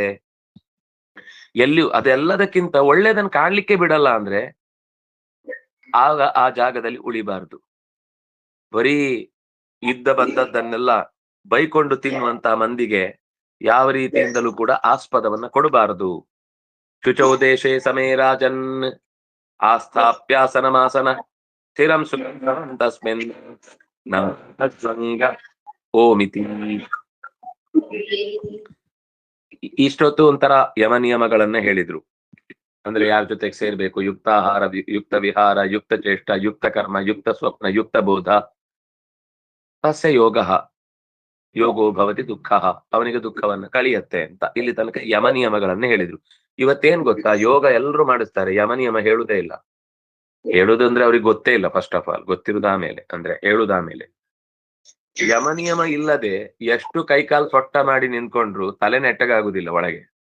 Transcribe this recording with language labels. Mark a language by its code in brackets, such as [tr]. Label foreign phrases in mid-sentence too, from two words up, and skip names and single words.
[kn] ಎಲ್ಲಿಯೂ ಅದೆಲ್ಲದಕ್ಕಿಂತ ಒಳ್ಳೇದನ್ನ ಕಾಣ್ಲಿಕ್ಕೆ ಬಿಡಲ್ಲ ಅಂದ್ರೆ ಆಗ ಆ ಜಾಗದಲ್ಲಿ ಉಳಿಬಾರ್ದು. ಬರೀ ಇದ್ದ ಬಂದದ್ದನ್ನೆಲ್ಲ ಬೈಕೊಂಡು ತಿನ್ನುವಂತ ಮಂದಿಗೆ ಯಾವ ರೀತಿಯಿಂದಲೂ ಕೂಡ ಆಸ್ಪದವನ್ನ ಕೊಡಬಾರದು. [sa] ಶುಚೌ ದೇಶೇ ಸಮೇ ರಾಜನ್ ಆಸ್ಥಾಪ್ಯಾಸನಮಾಸನ ಸ್ಥಿರಂ ಸುಖಂ ತಸ್ಮಿನ್ ನ ತತ್ಸಂಗ ಓಮಿತಿ. [kn] ಇಷ್ಟೊತ್ತು ಒಂಥರ ಯಮ ನಿಯಮಗಳನ್ನ ಹೇಳಿದ್ರು. ಅಂದ್ರೆ ಯಾರ ಜೊತೆಗೆ ಸೇರ್ಬೇಕು, [sa] ಯುಕ್ತಾಹಾರ, ಯುಕ್ತ ವಿಹಾರ, ಯುಕ್ತ ಚೇಷ್ಟ, ಯುಕ್ತ ಕರ್ಮ, ಯುಕ್ತ ಸ್ವಪ್ನ, ಯುಕ್ತ ಬೋಧ, ತಸ್ಯ ಯೋಗ ಯೋಗೋ ಭವತಿ ದುಃಖ, [kn] ಅವನಿಗೆ ದುಃಖವನ್ನ ಕಳಿಯತ್ತೆ ಅಂತ ಇಲ್ಲಿ ತನಕ ಯಮ ನಿಯಮಗಳನ್ನ ಹೇಳಿದ್ರು. ಇವತ್ತೇನ್ ಗೊತ್ತಾ, ಯೋಗ ಎಲ್ಲರೂ ಮಾಡಿಸ್ತಾರೆ, ಯಮ ನಿಯಮ ಹೇಳುದೇ ಇಲ್ಲ. ಹೇಳುದಂದ್ರೆ ಅವ್ರಿಗೆ ಗೊತ್ತೇ ಇಲ್ಲ. [en] first of all [kn] ಗೊತ್ತಿರುದಾಮೇಲೆ, ಅಂದ್ರೆ ಹೇಳುದಾಮೇಲೆ. ಯಮ ನಿಯಮ ಇಲ್ಲದೆ ಎಷ್ಟು ಕೈಕಾಲು ಸೊಟ್ಟ ಮಾಡಿ ನಿಂತ್ಕೊಂಡ್ರು ತಲೆ ನೆಟ್ಟಗಾಗುದಿಲ್ಲ ಒಳಗೆ.